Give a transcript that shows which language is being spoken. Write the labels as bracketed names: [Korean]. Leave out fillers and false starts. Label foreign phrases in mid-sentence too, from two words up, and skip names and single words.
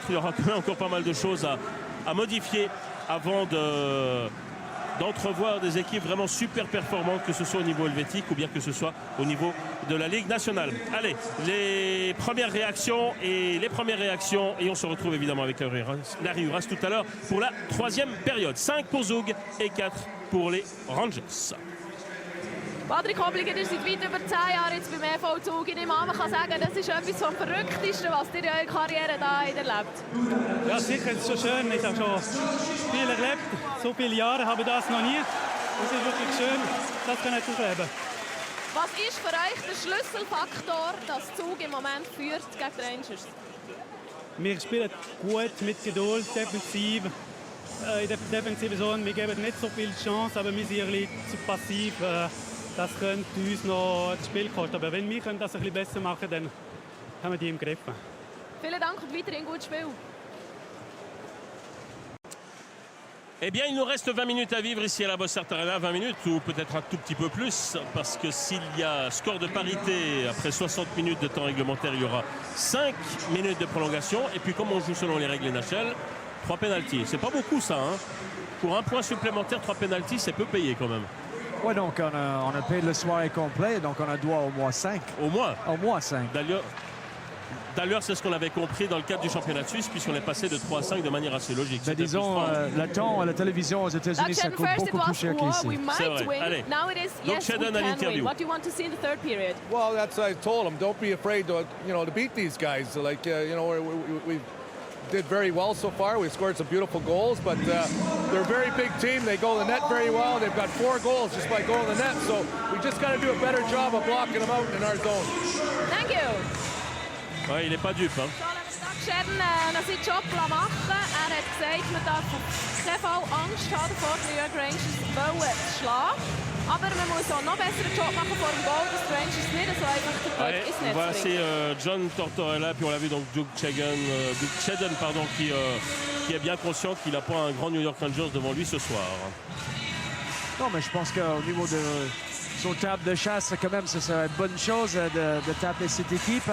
[French] Il y aura quand même encore pas mal de choses à modifier avant d'entrevoir des équipes vraiment super performantes, que ce soit au niveau helvétique ou bien que ce soit au niveau de la Ligue nationale. Allez, les premières réactions et on se retrouve évidemment avec Larry Uras tout à l'heure pour la troisième période. 5 pour Zug et 4 pour les Rangers. [Swiss German] Patrick Obliger, ihr seid weit über 10 Jahre jetzt beim EV Zug. Ich nehme an, man kann sagen, das ist etwas vom Verrücktesten, was ihr in eurer Karriere da erlebt. Ja, sicher, es ist schon schön. Ich habe schon viel erlebt. So viele Jahre habe ich das noch nie. Es ist wirklich schön, das zu erleben. Was ist für euch der Schlüsselfaktor, dass Zug im Moment führt gegen die Rangers? Wir spielen gut, mit Geduld, defensiv. In der defensiven Zone, wir geben nicht so viel Chance, aber wir sind ein bisschen zu passiv. Das könnte uns noch das Spiel kosten. Aber wenn wir das ein bisschen besser machen, dann haben wir die im Griff. Vielen Dank und weiterhin gutes Spiel. [French] Eh bien, il nous reste 20 minutes à vivre ici à la Bossart Arena, 20 minutes ou peut-être un tout petit peu plus, parce que s'il y a score de parité après 60 minutes de temps réglementaire, il y aura 5 minutes de prolongation. Et puis, comme on joue selon les règles NHL, 3 pénaltys. C'est pas beaucoup ça, hein. Pour un point supplémentaire, 3 pénaltys, c'est peu payé quand même. Ouais, donc on a payé le soirée complet, donc on a droit au moins 5. Au moins. Au moins 5. D'ailleurs, c'est ce qu'on avait compris dans le cadre du championnat de Suisse, puisqu'on est passé de 3 à 5 de manière assez logique. Mais disons, le temps à la télévision aux États-Unis, ça coûte beaucoup plus cher qu'ici. C'est vrai. Allez. Donc, Shedden à l'interview. [English] What do you want to see in the third period? Well, that's what I told him. Don't be afraid to, to beat these guys. Like, we did very well so far. We scored some beautiful goals, but they're a very big team. They go to the net very well. They've got 4 goals just by going to the net. So we just got to do a better job of blocking them out in our zone. Thank you. [French] Ouais, il n'est pas dupe. Hein. [Swiss German] Shedden noch seinen Job machen. Er hat gesagt, man darf auf keinen Fall Angst haben davor, die New York Rangers zu schlagen. Aber man muss auch noch besseren Job machen vor dem Goal, dass die Rangers nicht so einfach den Puck ins Netz [French] voilà, [Swiss German] bringen. [French] c'est John Tortorella, puis on l'a vu donc Doug Shedden, qui est bien conscient qu'il n'a pas un grand New York Rangers devant lui ce soir. Non, mais je pense qu'au niveau de son table de chasse, quand même, c'est une bonne chose de taper cette équipe.